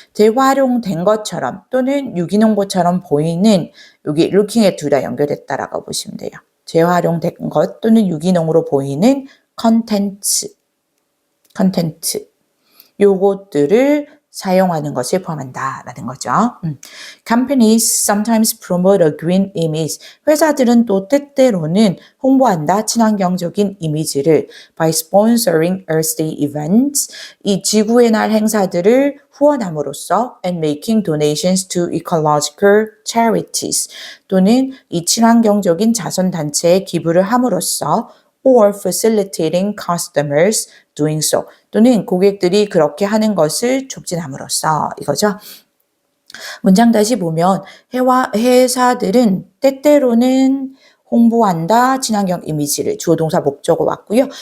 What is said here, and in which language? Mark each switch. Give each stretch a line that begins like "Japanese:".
Korean: 재활용된 것처럼 또는 유기농고처럼 보이는 여기 looking에 둘 다 연결됐다라고 보시면 돼요. 재활용된 것 또는 유기농으로 보이는 컨텐츠. 요것들을 사용하는 것을 포함한다라는 거죠.
English: Companies sometimes promote a green image.
Korean: 회사들은 또 때때로는 홍보한다 친환경적인 이미지를
English: by sponsoring Earth Day events.
Korean: 이 지구의 날 행사들을 후원함으로써
English: and making donations to ecological charities.
Korean: 또는 이 친환경적인 자선단체에 기부를 함으로써
English: or facilitating customers doing so.
Korean: 또는 고객들이 그렇게 하는 것을 촉진함으로써 이거죠. 문장 다시 보면 회사들은 때때로는 홍보한다, 친환경 이미지를 주어 동사 목적어 왔고요.